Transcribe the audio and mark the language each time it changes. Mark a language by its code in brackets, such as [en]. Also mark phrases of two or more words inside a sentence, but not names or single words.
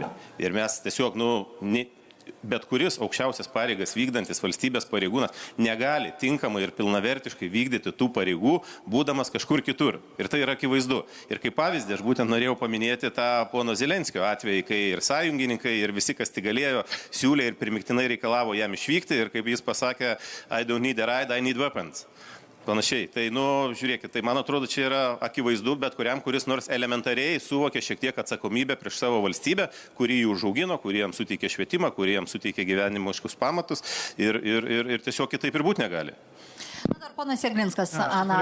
[lt] Ir mes tiesiog, bet kuris aukščiausias pareigas vykdantis valstybės pareigūnas negali tinkamai ir pilnavertiškai vykdyti tų pareigų, būdamas kažkur kitur. Ir tai yra akivaizdu. Ir kaip pavyzdį, aš būtent norėjau paminėti tą pono Zelenskio atvejį, kai ir sąjungininkai, ir visi, kas tik galėjo, siūlė ir primiktinai reikalavo jam išvykti. Ir kaip jis pasakė, [en] I don't need a ride, I need weapons. [lt] panašiai. Tai, žiūrėkit, tai man atrodo, čia yra akivaizdu, bet kuriam, kuris nors elementariai suvokia šiek tiek atsakomybę prieš savo valstybę, kuri jų užaugino, kuri jam suteikė švietimą, kuri jam suteikė gyvenimiškus pamatus ir tiesiog kitaip ir būti negali. Na, dar ponas Jeglinskas, Ana.